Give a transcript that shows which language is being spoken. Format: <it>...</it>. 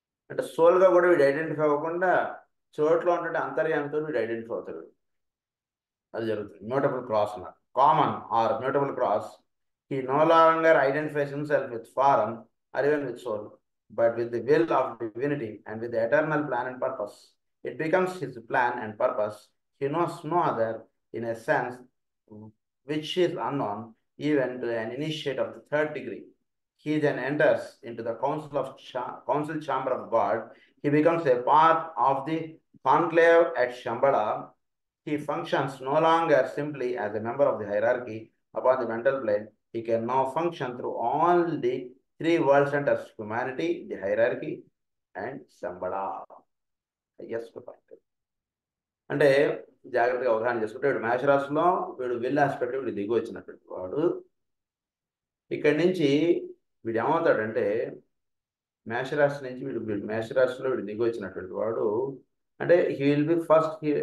<te>అంటే సోల్గా కూడా వీడు ఐడెంటిఫై అవ్వకుండా చోట్లో ఉన్నటువంటి అంతర్యామితో వీడు ఐడెంటిఫై అవుతాడు. అది జరుగుతుంది మ్యూటబుల్ క్రాస్ అన్నారు.</te> <en>Common or mutable cross, he no longer identifies himself with form or even with soul, but with the will of divinity and with the eternal plan and purpose. It becomes his plan and purpose. He knows no other in a sense which is unknown even to an initiate of the third degree. He then enters into the council chamber of God. He becomes a part of the conclave at Shambhala. He functions no longer simply as a member of the hierarchy upon the mental plane. He can now function through all the 3 world centers: humanity, the hierarchy, and Shambhala.</en> <te>Yes, అంటే జాగ్రత్తగా అవగాహన చేసుకుంటే వీడు మేషరాశిలో వీడు will aspect వీడు దిగి వచ్చినటువంటి వాడు. ఇక్కడి నుంచి వీడు ఏమవుతాడంటే మేషరాశి నుంచి మేషరాశిలో వీడు దిగి వచ్చినటువంటి వాడు అంటే</te> <en>He will be first.</en>